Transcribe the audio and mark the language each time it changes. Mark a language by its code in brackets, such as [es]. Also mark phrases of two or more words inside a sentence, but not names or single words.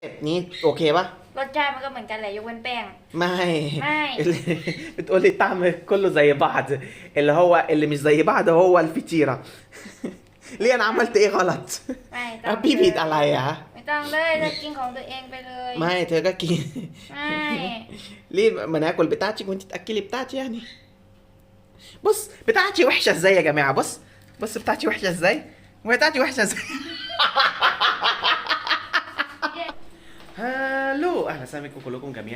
[th] นี้โอเคปะ รสชาติมันก็เหมือนกันแหละยกเว้นแป้ง ไม่ ไม่ [ar] بتقولي الطعم كله زي بعض. اللي مش زي بعض هو الفطيرة. ليه انا عملت ايه غلط؟ [th] ไม่ต้อง พี่ผิด เลย อะไรอะ ไม่ต้องเลยเธอกินของตัวเองไปเลย ไม่เธอก็กิน ไม่ [ar] ليه ما ناكل بتاعتك وانت تاكلي بتاعتي يعني. بص بتاعتي وحشه ازاي يا جماعه. بص بتاعتي وحشه ازاي وبتاعتي وحشه ازاي. هالو اهلا وسهلا بكم كلكم جميعا.